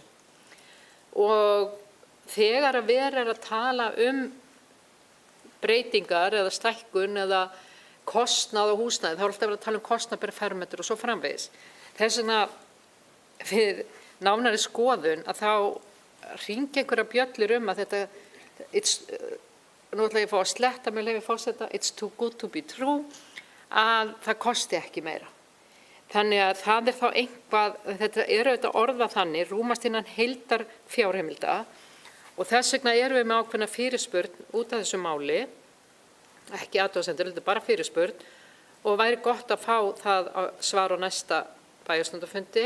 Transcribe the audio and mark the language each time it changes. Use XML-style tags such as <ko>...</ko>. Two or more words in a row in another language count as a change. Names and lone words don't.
<is>Og þegar að verið að tala breytingar eða stækkun eða kostnað á húsnæði, þá alltaf verið að tala kostnað per fermetr og svo framvegis. Þess vegna við nánari skoðun að þá hringi einhverja bjöllur að þetta, nú ætla ég að fá að sletta með leyfi forseta,</is> <en>it's too good to be true,</en> <is>að það kosti ekki meira. Þannig að það þá eitthvað, þetta auðvitað orðað þannig, rúmast innan heildar fjárheimilda og þess vegna við með ákveðna fyrirspurn út af þessu máli, ekki athugasemdir, þetta bara fyrirspurn og væri gott að fá það svar á næsta bæjarstjórnarfundi.</is>